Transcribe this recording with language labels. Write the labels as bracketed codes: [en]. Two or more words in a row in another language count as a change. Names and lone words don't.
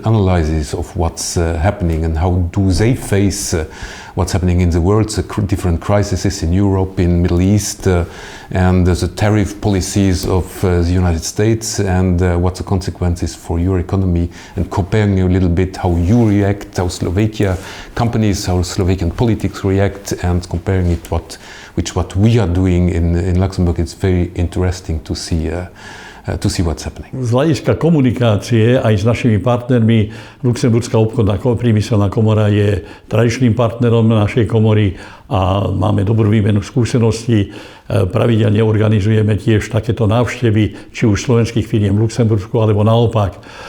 [en] analysis of what's happening and how do they face what's happening in the world, the different crises in Europe, in Middle East, and the tariff policies of the United States, and what the consequences for your economy, and comparing a little bit how you react, how Slovakia companies, how Slovakian politics react, and comparing it what we are doing in Luxembourg. It's very interesting to see what's happening. [sk] Z hľadiska komunikácie aj s našimi partnermi Luxemburská obchodná priemyselná komora je tradičným partnerom našej komory a máme dobrú výmenu skúseností. Pravidelne organizujeme tiež takéto návštevy, či už slovenských firiem v Luxembursku, alebo naopak.